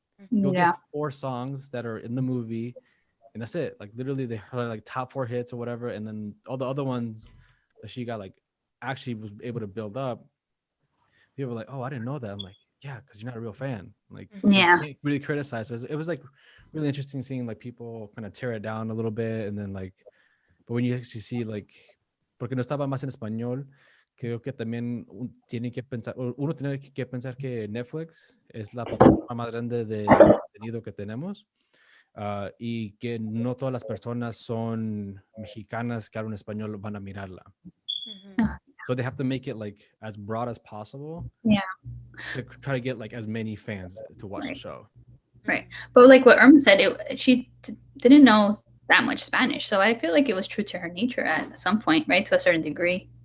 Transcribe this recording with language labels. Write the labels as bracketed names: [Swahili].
[English] You'll get 4 songs that are in the movie, and that's it. Like literally, they are like top 4 hits or whatever, and then all the other ones that she got like actually was able to build up. People were like, oh, I didn't know that. I'm like, yeah, because you're not a real fan. Like, so you can't really criticize. So it was like really interesting seeing like people kind of tear it down a little bit, and then like, but when you actually see like, [Spanish] porque no estaba más en español, creo que también tiene que pensar, uno tiene que pensar que Netflix es la plataforma más grande de contenido que tenemos, y que no todas las personas son mexicanas que hablan español van a mirarla. [English] So they have to make it like as broad as possible. Yeah. To try to get like as many fans to watch the show. Right. But like what Irma said, she didn't know that much Spanish. So I feel like it was true to her nature at some point, right? To a certain degree.